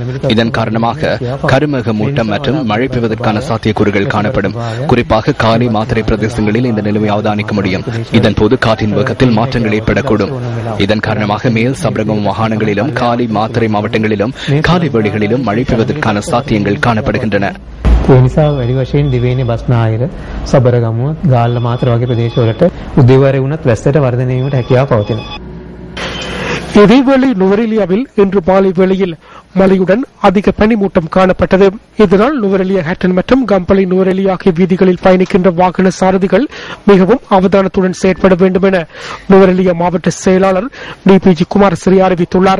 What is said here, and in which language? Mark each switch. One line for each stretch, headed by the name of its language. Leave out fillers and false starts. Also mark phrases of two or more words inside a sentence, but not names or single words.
Tamil: இதன் காரணமாக கருமேக மூட்டம் மற்றும் மழை பெய்வதற்கான சாத்தியக்கூறுகள் காணப்படும். குறிப்பாக காலி மாத்திரை பிரதேசங்களில் இந்த நிலைமை அவதானிக்க முடியும். இதன்போது காற்றின் வேகத்தில் மாற்றங்கள் ஏற்படக்கூடும். இதன் காரணமாக மேல் சபரகம் மாகாணங்களிலும் காலி மாத்திரை மாவட்டங்களிலும் காலி வேளைகளிலும் மழை பெய்வதற்கான சாத்தியங்கள் காணப்படுகின்றன.
Sinhala: නිසා වැඩි වශයෙන් දිවයිනේ බස්නාහිර සබරගමුව ගාල්ල මාතර වගේ ප්‍රදේශවලට උදේවරේ වුණත් වැස්සට වර්ධනය වීමට හැකියාව පවතිනවා.
Tamil: இதேவேளை நுவரெலியாவில் இன்று மாலை வேளையில் மழையுடன் அதிக பனிமூட்டம் காணப்பட்டது. இதனால் நுவரெலியா ஹேட்டன் மற்றும் கம்பளை நுவரெலியா ஆகிய வீதிகளில் பயணிக்கின்ற வாகன சாரதிகள் மிகவும் அவதானத்துடன் செயற்பட வேண்டும் என நுவரெலியா மாவட்ட செயலாளர் DPG குமாரசிறி அறிவித்துள்ளார்.